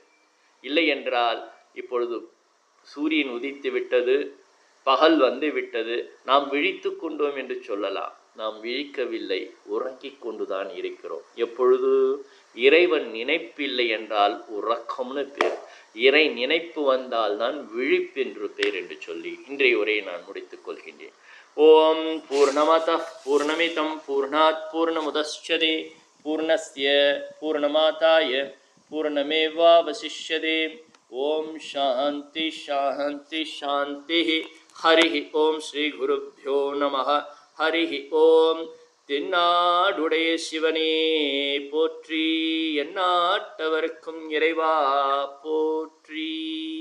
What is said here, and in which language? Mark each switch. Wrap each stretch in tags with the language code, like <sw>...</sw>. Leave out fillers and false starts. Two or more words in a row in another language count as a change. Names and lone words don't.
<ta>இல்லை என்றால் இப்பொழுது சூரியன் உதித்து விட்டது, பகல் வந்து விட்டது, நாம் விழித்து கொண்டோம் என்று சொல்லலாம். நாம் விழிக்கவில்லை, உறங்கிக் கொண்டுதான் இருக்கிறோம். எப்பொழுது இறைவன் நினைப்பில்லை என்றால் உறக்கம்னு பேர். இறை நினைப்பு வந்தால் தான் விழிப்பென்று பேர் என்று சொல்லி இன்றைய உரையை நான் முடித்துக் கொள்கின்றேன்.</ta> <sa>ॐ पूर्णमदः पूर्णमिदं पूर्णात् पूर्णमुदच्यते पूर्णस्य पूर्णमादाय पूर्णमेवावशिष्यते. ॐ शान्ति शान्ति शान्ति. हरि ॐ श्री गुरुभ्यो नमः. हरि ॐ.</sa> <ta>தென்னாடுடைய சிவனே போற்றி, எந்நாட்டவர்க்கும் இறைவா போற்றி.</ta>